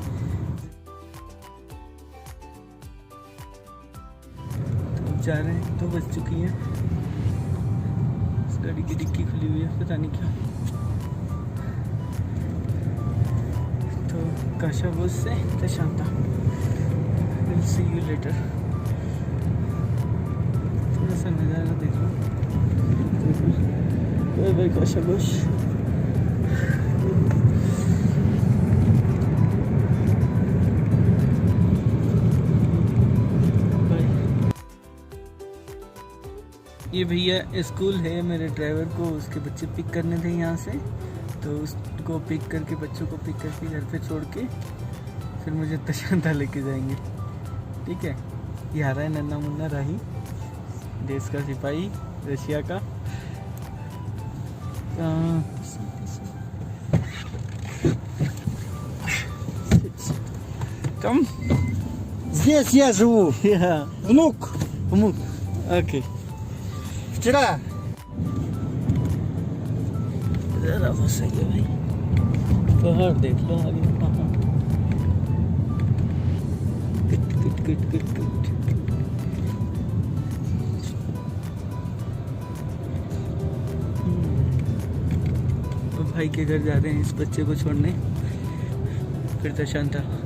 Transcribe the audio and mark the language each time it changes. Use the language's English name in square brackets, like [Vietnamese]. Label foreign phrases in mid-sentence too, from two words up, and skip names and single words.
[Hindi] तो जा रहे हैं, 2 बज चुकी है। इस गाड़ी की डिक्की खुली हुई है, पता नहीं क्या। तो काशागोश से तशांता। [English] We'll see you later। [Hindi] थोड़ा सा नज़ारा देख लो। बाय बाय काशागोश। ये भैया स्कूल है मेरे ड्राइवर को, उसके बच्चे पिक करने थे यहाँ से, तो उसको पिक करके, बच्चों को पिक करके घर पे छोड़ के फिर मुझे तशांता लेके जाएंगे। ठीक है, ये आ रहा है नन्ना मुन्ना राही, देश का सिपाही रशिया का। [English] Come. [Russian] Здесь я живу. [English] Yeah. [Russian] Внук. [English] Okay. [Russian] Вчера. [Hindi] ज़रा वो सही है भाई, पहाड़ देख लो आगे, पहाड़। किट। तो भाई के घर जा रहे हैं इस बच्चे को छोड़ने, फिर तशांता।